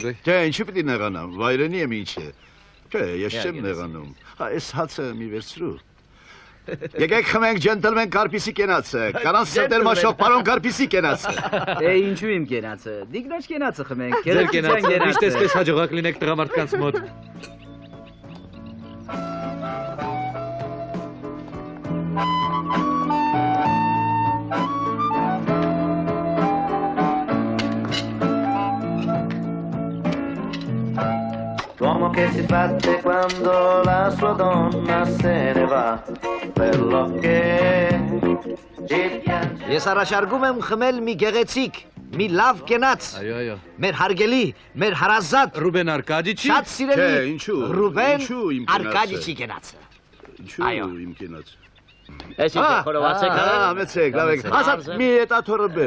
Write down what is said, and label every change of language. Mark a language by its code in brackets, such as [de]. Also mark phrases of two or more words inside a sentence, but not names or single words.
[hy] Չէ, ինչու պիտի նեղանամ։ Վայրենի եմ ինչ է։ Չէ, ես չեմ նեղանում։ Հա, այս հացը մի վերցրու։ Եկեք խմենք ջենտլմեն կարպիսի կենացը, կանանց սրտեր մաշող պարոն կարպիսի կենացը։ Ինչու իմ կենացը, դիգնաչ կենացը խմենք, Ձեր կենացը, միշտ այսպես հաջողակ լինեք տղամարդկանց մոտ։ [it] L'uomo che si batte quando la sua donna se ne va, quello che ci piange. [hy] Ես առաջարկում եմ խմել մի գեղեցիկ, մի լավ կենաց։ Այո։ Մեր հարգելի, մեր հարազատ Ռուբեն Արկադիչի։ շատ սիրելի Ռուբեն ինչու իմ Արկադիչի կենացը։ Ինչու իմ կենացը։ Էս ինչ խորովածեք։ Համեցեք, լավ եք։ Ասած մի էտաթորը բեր։